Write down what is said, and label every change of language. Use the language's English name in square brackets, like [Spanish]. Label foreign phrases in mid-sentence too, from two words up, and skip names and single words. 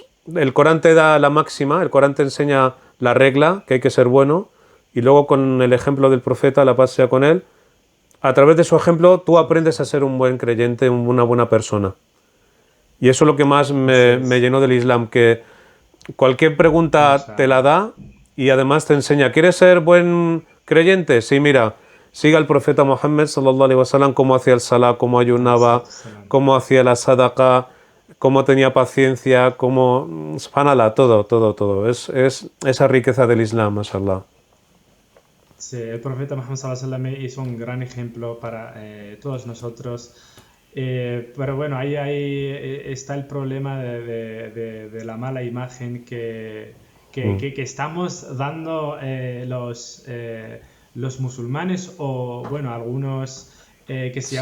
[Spanish] El Corán te da la máxima, el Corán te enseña la regla, que hay que ser bueno, y luego con el ejemplo del profeta, la paz sea con él, a través de su ejemplo tú aprendes a ser un buen creyente, una buena persona. Y eso es lo que más Así me es. llenó del Islam, que cualquier pregunta te la Mashallah. da y además te enseña, ¿quieres ser buen creyente? Sí, mira, siga al profeta Muhammad [Arabic] صلى الله عليه وسلم, [Spanish] cómo hacía el salah, cómo ayunaba, Salam. cómo hacía la sadaqa, cómo tenía paciencia, cómo... Subhanallah, todo, todo, todo. Es esa riqueza del Islam, mashallah. Sí, el profeta Muhammad [Arabic] صلى الله عليه وسلم [Spanish] hizo un gran ejemplo para todos nosotros. Pero bueno, ahí está el problema de la mala imagen Mm, que estamos dando los musulmanes o, bueno, algunos que se